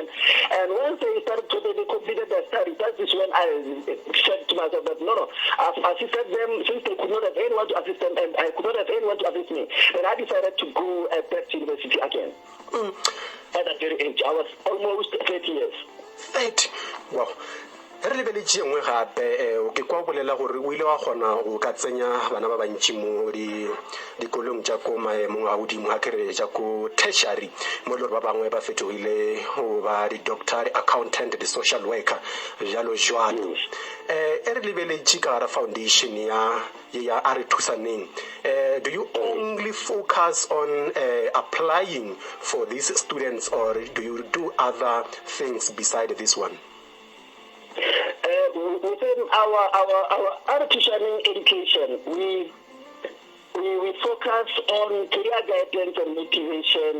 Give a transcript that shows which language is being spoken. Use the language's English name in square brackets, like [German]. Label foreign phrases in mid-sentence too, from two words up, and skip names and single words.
[English] And once they started to they completed their studies, that is when I said to myself that no, I've assisted them since they could not have anyone to assist them, and I could not have anyone to assist me. Then I decided to go back to university again. At that very age, I was almost 30 years. 30? Wow. [Northern Sotho] Re lebeletse ngwe gape ke kwa bolela gore o ile wa gona go ka tsenya bana ba bantši mo dikolong tša ko maemong a godimo a kere tša ko tertiary mo le gore ba bangwe ba fetogile go ba di-doctor, accountant, di-social worker jalo jalo. E re lebeletše ka gara foundation ya a re thusaneng. [English] Do you only focus on applying for these students, or do you do other things beside this one? Within our artificial education, we focus on career guidance and motivation.